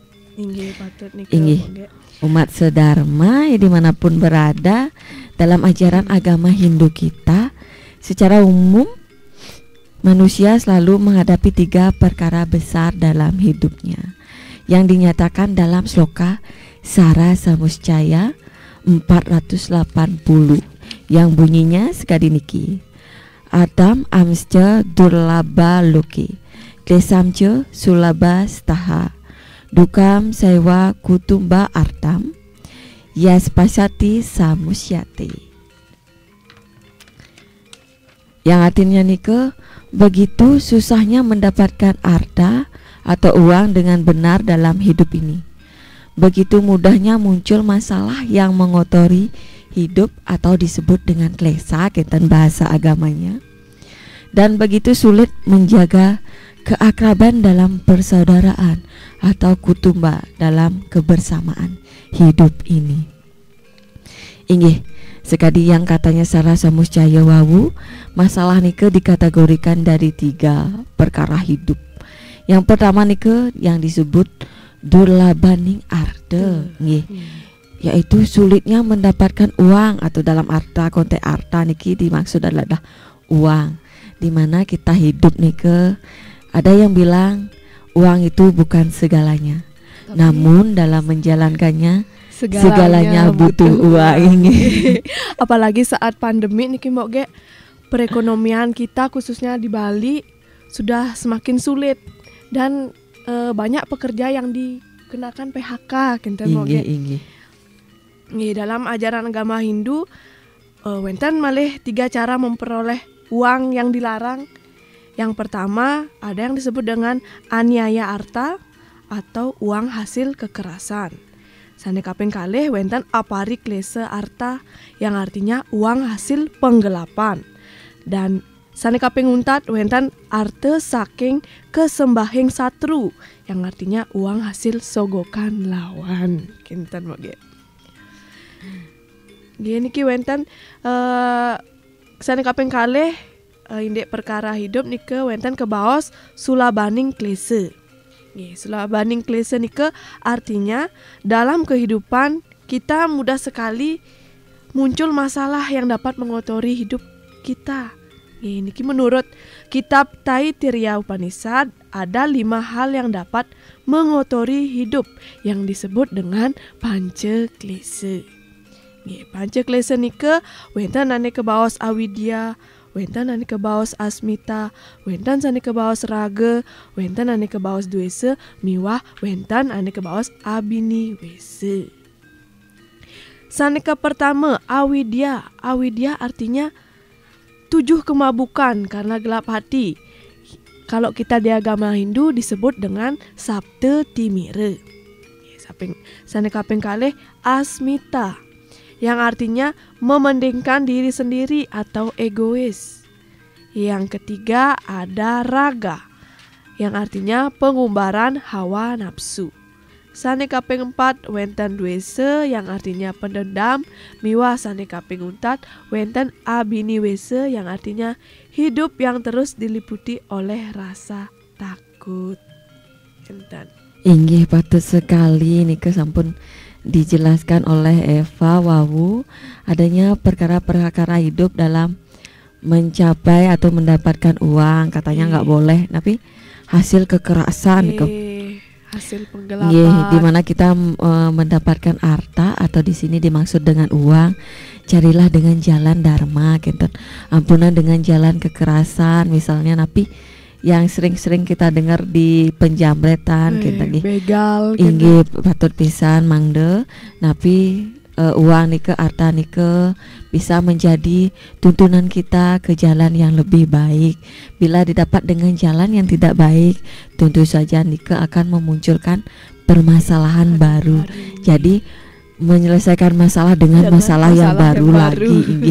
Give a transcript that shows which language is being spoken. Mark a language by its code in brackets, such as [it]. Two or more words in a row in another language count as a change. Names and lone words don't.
[id] Inggih, umat sedharma ya dimanapun berada, dalam ajaran agama Hindu kita, secara umum manusia selalu menghadapi 3 perkara besar dalam hidupnya, yang dinyatakan dalam sloka Sara Samuscaya 480 yang bunyinya sekali niki: [sa] Adam amsca durlaba loki, klesamca sulaba staha, dukam sewa kutumba artam, yaspasati samusyati. [id] Yang artinya begitu susahnya mendapatkan arta atau uang dengan benar dalam hidup ini, begitu mudahnya muncul masalah yang mengotori hidup atau disebut dengan klesa kaitan bahasa agamanya, dan begitu sulit menjaga keakraban dalam persaudaraan atau kutumba dalam kebersamaan hidup ini. Inggih, sekadi yang katanya Sara Samuscaya wawu, masalah nike dikategorikan dari 3 perkara hidup Yang pertama nike yang disebut [sa] durlabaning arte [id] nggih. Yaitu sulitnya mendapatkan uang, atau dalam konteks arta niki dimaksud adalah uang. Di mana kita hidup nike, ada yang bilang uang itu bukan segalanya. Namun dalam menjalankannya segalanya butuh uang ini. Apalagi saat pandemi [ban] niki mbok ge, [id] perekonomian kita khususnya di Bali sudah semakin sulit dan banyak pekerja yang dikenakan PHK [ban] kinten mbok ge. [id] Nggih, dalam ajaran agama Hindu [ban] wenten malih [id] 3 cara memperoleh uang yang dilarang. Yang pertama ada yang disebut dengan [sa] aniaya arta [id] atau uang hasil kekerasan. [ban] Sane kaping kalih wenten apariklese arta [id] yang artinya uang hasil penggelapan. [ban] Dan sane kaping untat wenten arte saking kesembahing satru [id] yang artinya uang hasil sogokan lawan. [ban] Kinten moge. Gini ki wenten sane kaping kalih indek perkara hidup nike wenten kebaos [sa] sulabaning klese. [id] Sulabaning klese nike artinya dalam kehidupan kita mudah sekali muncul masalah yang dapat mengotori hidup kita. Niki menurut kitab Taittiriya Upanishad ada 5 hal yang dapat mengotori hidup yang disebut dengan [sa] panca klese. [ban] Panca klese nike wenten ane kebaos avidya, wenten ane kebaos asmita, wenten ane kebaos raga, wenten ane kebaos dwesa, miwah wenten ane kebaos abini wese. Saneka pertama avidya. [id] Avidya artinya 7 kemabukan karena gelap hati. Kalau kita di agama Hindu disebut dengan [sa] Sapta Timira. [ban] Saneka kaping kalih asmita, [id] yang artinya memendingkan diri sendiri atau egois. Yang ketiga ada raga, yang artinya pengumbaran hawa nafsu. [ban] Sane kaping 4 wenten dwese, [id] yang artinya pendendam. [ban] Miwah sane kaping untat wenten abini wese, [id] yang artinya hidup yang terus diliputi oleh rasa takut. [ban] Enten. [id] Inggih patut sekali [ban] nika sampun [id] dijelaskan oleh Eva Wawu adanya perkara-perkara hidup dalam mencapai atau mendapatkan uang, katanya nggak boleh, tapi hasil kekerasan hasil penggelapan. Di mana kita mendapatkan harta atau di sini dimaksud dengan uang, carilah dengan jalan dharma, gitu. Ampunan dengan jalan kekerasan misalnya, tapi yang sering-sering kita dengar di penjambretan kita begal [ban] inggih patut pisan mangde, [id] tapi uang nike harta nike bisa menjadi tuntunan kita ke jalan yang lebih baik. Bila didapat dengan jalan yang tidak baik, tentu saja nike akan memunculkan permasalahan baru. Jadi menyelesaikan masalah dengan masalah yang baru lagi, inggih.